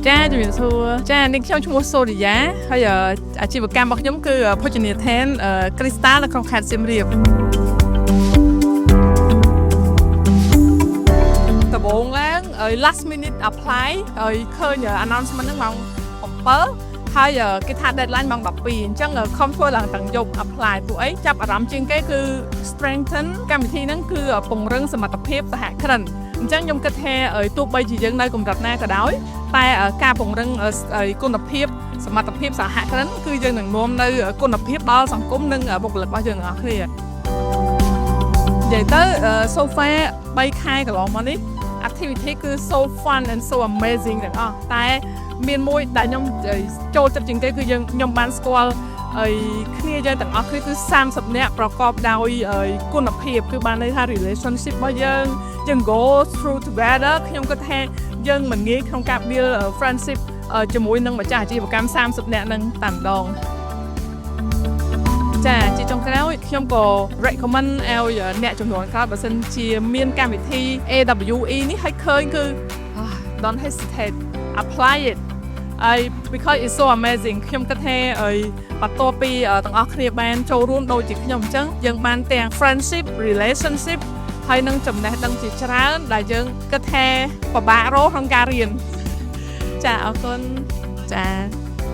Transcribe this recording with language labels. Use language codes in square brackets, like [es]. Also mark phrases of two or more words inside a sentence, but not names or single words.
[km] ចាជំរាបសួរចានេះខ្ញុំឈ្មោះសូរិយាហើយអាជីវកម្មរបស់ខ្ញុំគឺភោជនីយដ្ឋានគ្រីស្តាល់នៅក្នុងខេត្តសៀមរាបដំបូងឡើង [en] last minute apply [km] ហើយឃើញ announcement ហ្នឹងម៉ោង7ហើយគេថា deadline ម៉ោង12អញ្ចឹងខំធ្វើឡើងទាំងយប់ apply ពួកអីចាប់អារម្មណ៍ជាងគេគឺ strengthen កម្មវិធីហ្នឹង គឺពង្រឹងសមត្ថភាពសហគ្រិនអញ្ចឹងខ្ញុំគិតថាទោះបីជាយើងនៅកម្រិតណាក៏ដោយតែការពង្រឹងគុណភាពសម ត្ថភាពសហគ្រិនគឺយើងនឹងនាំនៅគុណភាពដល់សង្គមនិងបុគ្គលិករបស់យើងទាំងអស់គ្នានិយាយ ទៅ [en] so far [km] 3ខែកន្លងមកនេះ activity គឺ [en] so fun and so amazing [km] ទាំងអស់តែមានមួយដែលខ្ញុំចូលចិត្តជាងគេគឺខ្ញុំបានស្គាល់គ្នាយើងទាំងអស់គឺ30នាក់ប្រកបដោយគុណភាពគឺបានន័យថា relationship របស់យើង [en] go through together [km] ខ្ញុំគិតថាយើងមិនងាយក្នុងការ [en] build friendship [km] ជាមួយនឹងម្ចាស់អាជីវកម្ម30នាក់នឹងតែម្ដង ចាជាចុងក្រោយខ្ញុំក៏ recommend ឲ្យអ្នកចំនួនក្រោយបើសិនជាមានកម្មវិធី AWE នេះឲ្យឃើញគឺ [en] don't hesitate apply it because it's so amazing [km] ខ្ញុំគិតថាបន្ទាប់ពីទាំងអស់គ្នាបានចូលរួមដូចជាខ្ញុំអញ្ចឹងយើងបានទាំង [en] friendship relationship [km] ហើយនឹងចំណេះដឹងជាច្រើនដែលយើងគិតថាពិបាករកក្នុងការរៀនចាអរគុណចា